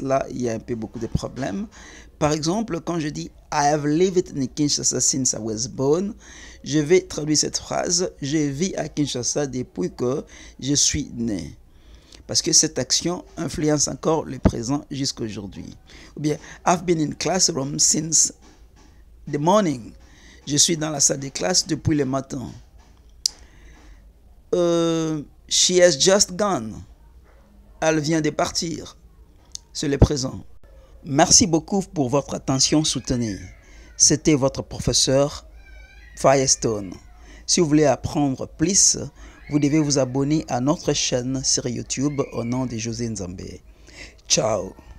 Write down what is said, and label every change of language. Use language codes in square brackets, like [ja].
[fr] Là, il y a un peu beaucoup de problèmes. Par exemple, quand je dis [en] I have lived in Kinshasa since I was born, [fr] je vais traduire cette phrase. Je vis à Kinshasa depuis que je suis né. Parce que cette action influence encore le présent jusqu'à aujourd'hui. Ou bien, [en] I've been in classroom since the morning. [fr] Je suis dans la salle de classe depuis le matin. [en] She has just gone. [fr] Elle vient de partir. C'est le présent. Merci beaucoup pour votre attention soutenue. C'était votre professeur Firestone. Si vous voulez apprendre plus, vous devez vous abonner à notre chaîne sur YouTube au nom de José Nzambé. Ciao.